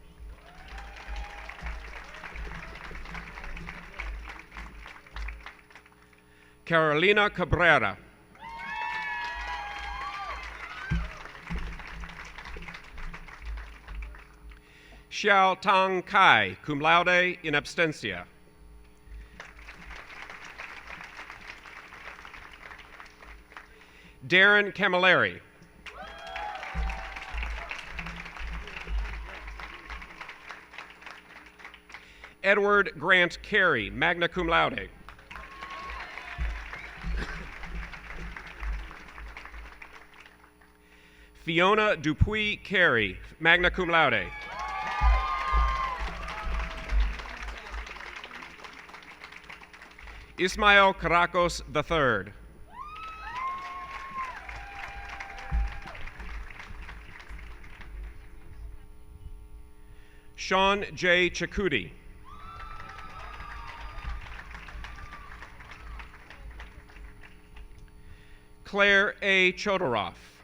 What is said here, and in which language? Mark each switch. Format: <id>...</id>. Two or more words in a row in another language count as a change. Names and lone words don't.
<en>Carolina Cabrera. Xiao Tang Kai,</en> <la>cum laude in absentia.</la> <en>Darren Camilleri. Edward Grant Carey,</en> <la>magna cum laude.</la> <en>Fiona Dupuy Carey,</en> <la>magna cum laude.</la> <en>Ismael Caracos III. Sean J. Chakudi. Claire A. Chodoroff.</en>